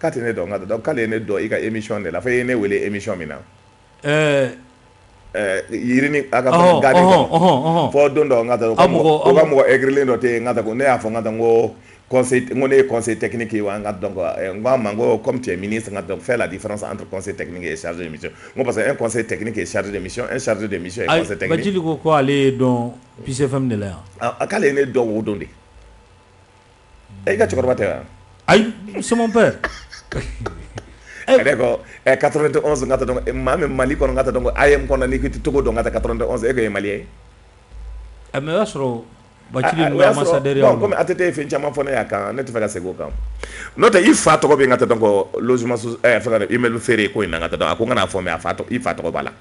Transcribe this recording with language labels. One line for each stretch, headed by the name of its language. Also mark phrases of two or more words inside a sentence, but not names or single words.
Bambara: k'a tɛ ne dɔn n ka taa donc k'ale ye ne dɔn i ka émission de la fo i ye ne wele émission min na yirini a ka fɔ gadi kɔnɔ fɔ don dɔ n ka taa o ka mɔgɔ aigrilen dɔ tɛ yen n ka taa ne y'a fɔ n ka taa n ko conseil n ko ne ye
French: conseil technique
Bambara: ye wa n ka donc n ko a ma n ko
French: comme tu es ministre
Bambara: n ka donc
French: fais la différence entre conseil technique et chargé de mission
Bambara: n ko
French: parce que un conseil technique est chargé de mission un chargé de mission est conseil technique
Bambara: Bajili ko ale ye dɔn Peace FM de la yan k'ale ye ne dɔn o don de i ka cɛkɔrɔba tɛ wa
French: ayi c'est mon père
Bambara: ale ko 91 n ka taa donc maa min Mali kɔnɔ n ka taa donc AM kɔnɔ n'i ko i tɛ Togo dɔn n ka taa 91 e ko ye Malien ye mais o y'a sɔrɔ Bajili n'o ye ambassadeur ye bon comme ATT ye fɛn caman fɔ ne y'a kan ne tɛ fɛ ka segin o kan n'o tɛ i fa tɔgɔ bɛ n ka taa donc logement fɛn immeuble feere ko in na n ka taa donc a ko n kana fɔ mais i fa tɔgɔ b'a la